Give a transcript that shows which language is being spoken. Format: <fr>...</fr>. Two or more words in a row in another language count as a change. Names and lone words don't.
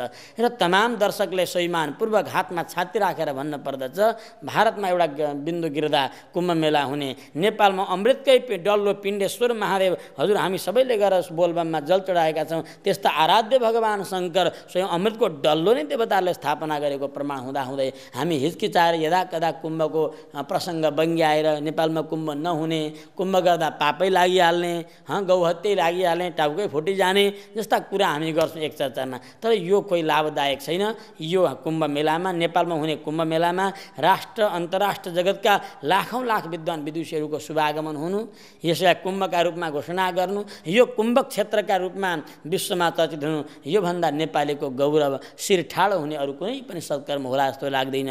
<ne>र तमाम दर्शकले स्वाभिमानपूर्वक हातमा छाती राखेर भन्न पर्दछ भारतमा एउटा बिन्दु गिर्दा कुम्भ मेला हुने, नेपालमा अमृतकै डल्लो पिण्डेश्वर महादेव हजुर हामी सबैले गएर बोलबममा जल चढाएका छौँ। त्यस्ता आराध्य भगवान शङ्कर स्वयं अमृतको डल्लो नै देवताले स्थापना गरेको प्रमाण हुँदाहुँदै हामी हिचकिचाएर यदा कदा कुम्भको प्रसङ्ग बङ्गी आएर नेपालमा कुम्भ नहुने, कुम्भ गर्दा पापै लागिहाल्ने, गौहत्यै लागिहाल्ने, टाउकै फुटिजाने जस्ता कुरा हामी गर्छौँ एक चर्चामा। तर यो कोही लाभदायक छैन। यो कुम्भ मेलामा, नेपालमा हुने कुम्भ मेलामा राष्ट्र अन्तर्राष्ट्र जगतका लाखौँ लाख विद्वान विदुषीहरूको शुभागमन हुनु, यसलाई कुम्भका रूपमा घोषणा गर्नु, यो कुम्भ क्षेत्रका रूपमा विश्वमा चर्चित हुनु, योभन्दा नेपालीको गौरव शिर ठाडो हुने अरू कुनै पनि सत्कर्म होला जस्तो लाग्दैन।</ne>